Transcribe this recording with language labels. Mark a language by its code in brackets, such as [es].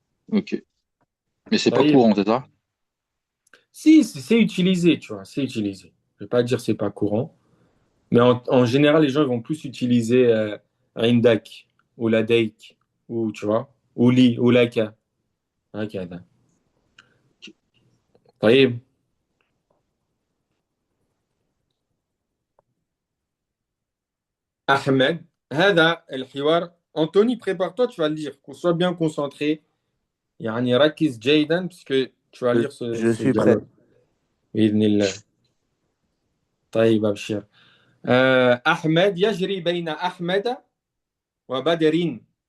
[fr] ok. Mais c'est pas [ar] طيب. [fr] courant, c'est ça? Si, c'est utilisé, tu vois, c'est utilisé. Je vais pas dire c'est pas courant, mais en général, les gens ils vont plus utiliser indak ou ladaik ou tu vois, ou li ou laka. [ar] هكذا. طيب Ahmed, هذا الحوار. [fr] Anthony, prépare-toi, tu vas le lire, qu'on soit bien concentré. [ar] يعني ركز جيدا [fr] puisque tu vas Je, lire ce, je suis prêt. [ar] dialogue. بإذن الله. طيب أبشر. أحمد يجري بين أحمد وبدر.